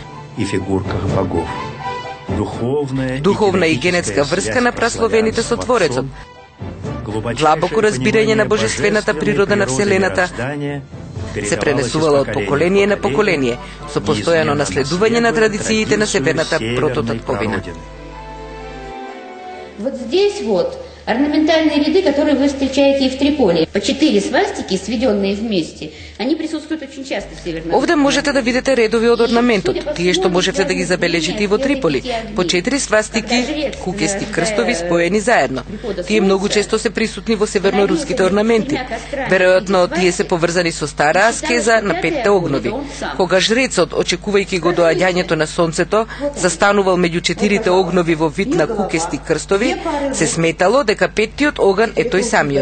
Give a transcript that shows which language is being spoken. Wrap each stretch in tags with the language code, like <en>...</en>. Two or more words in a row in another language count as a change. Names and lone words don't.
<mk>Духовна и генетска врска на прасловените со Творецот. Длабоко разбирање на божествената природа на Вселената се пренесувала од поколение на поколение, со постојано наследување на традициите на северната прототатковина.</mk> <ru>Вот здесь вот орнаментальные ряды, которые вы встречаете и в Триполи. По 4 свастики, сведенные вместе, они присутствуют очень часто в Северном.</ru> <mk>Овде можете да видите редови од орнаментот, тие што можете да ги забележите и во Триполи. По 4 свастики, кукести крстови споени заедно. Тие многу често се присутни во северноруските орнаменти. Веројатно тие се поврзани со стара аскеза на 5 огнови. Кога жрецот, очекувајќи го доаѓањето на сонцето, застанувал меѓу 4 огнови во вид на кукести крстови, се сметало дека 5-тиот оган е тој самиот.</mk>